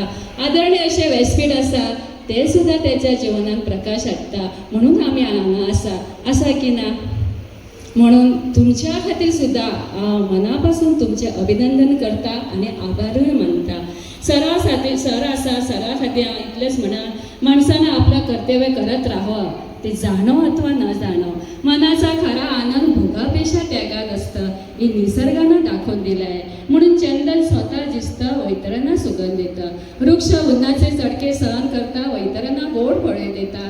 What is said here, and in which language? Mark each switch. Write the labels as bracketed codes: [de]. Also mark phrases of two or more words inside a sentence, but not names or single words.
[kok] आदरणीय अशें व्यासपीठ आसा ते सुद्दां तेच्या जिवनात प्रकाश हाडटा. म्हणून आमी हांगा आसा की ना? म्हणून तुमच्या खातीर सुद्दां हांव मना पासून तुमचें अभिनंदन करता आनी आभारूय मानता. सर आसा, सरा खातीर हांव इतलेंच म्हणा, [mr] माणसानं आपलं कर्तव्य करत राहावं, ते जाणो अथवा न जाणो. मनाचा खरा आनंद भोगापेक्षा त्यागात असतं हे निसर्गानं दाखवून दिलं आहे. म्हणून चंदन स्वतः जिसतं, वैतरांना सुगंध देतं. वृक्ष उन्हाचे चटके सहन करता, वैतरांना गोड फळे देता.